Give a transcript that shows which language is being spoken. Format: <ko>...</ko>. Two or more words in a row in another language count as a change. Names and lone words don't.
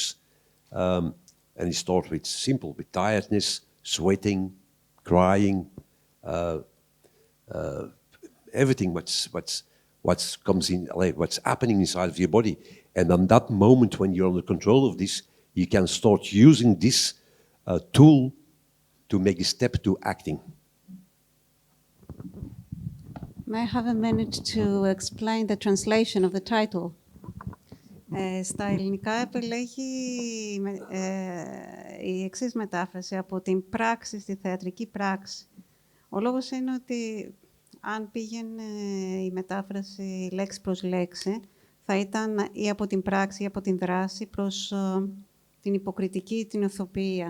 <en>And it starts with simple, with tiredness, sweating, crying, everything what comes in, like what's happening inside of your body. And on that moment when you're under control of this, you can start using this tool to make a step to acting. May I have a minute to explain the translation of the title?</en> <el>Στα ελληνικά επιλέγει η εξής μετάφραση: από την πράξη στη θεατρική πράξη. Ο λόγος είναι ότι αν πήγαινε η μετάφραση λέξη προς λέξη, θα ήταν ή από την πράξη ή από την δράση προς την υποκριτική ή την ηθοποιία.</el>